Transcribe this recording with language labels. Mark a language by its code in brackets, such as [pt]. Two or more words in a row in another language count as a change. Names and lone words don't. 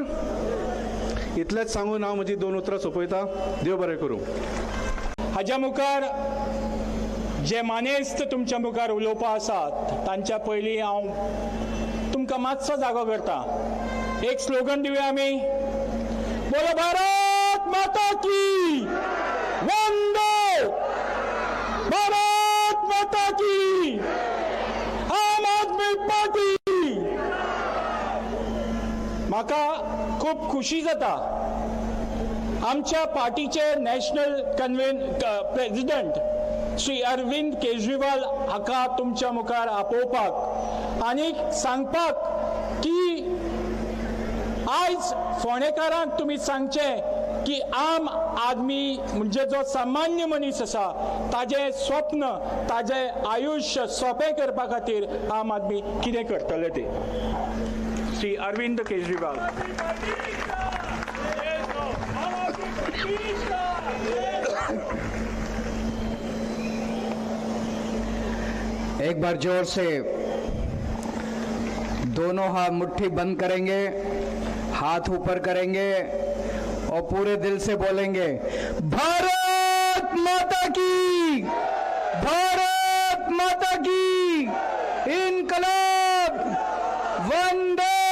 [kok] इतलेंच सांगून हांव म्हजी 2 उतरां सोंपयता. देव बरें करूं. हाज्या मुखार जे मानेस्त तुमच्या मुखार उलोवपा आसात तांच्या पयलीं हांव तुमकां मातसो जागो करता. एक स्लोगन दिवया आमी. [hi] बोलो भारत माता की वंदे भारत माता की आम आदमी पार्टी. [kok] म्हाका खूब खुशी जाता आमच्या पार्टीचे [en] National President [kok] श्री अरविंद केजरीवाल हाका तुमच्या मुखार आपोवपाक आनी सांगपाक की आयज फोंडेकारांक तुमी सांगचें की आम आदमी म्हणजे जो सामान्य मनीस आसा ताजें स्वप्न ताजें आयुश्य सोंपें करपा खातीर आम आदमी कितें करतले ते. श्री अरविंद केजरीवाल. [hi] एक बार जोर से दोनों हाथ मुट्ठी बंद करेंगे, हाथ ऊपर करेंगे और पूरे दिल से बोलेंगे भारत माता की, भारत माता की, इनकलाब, वंदे।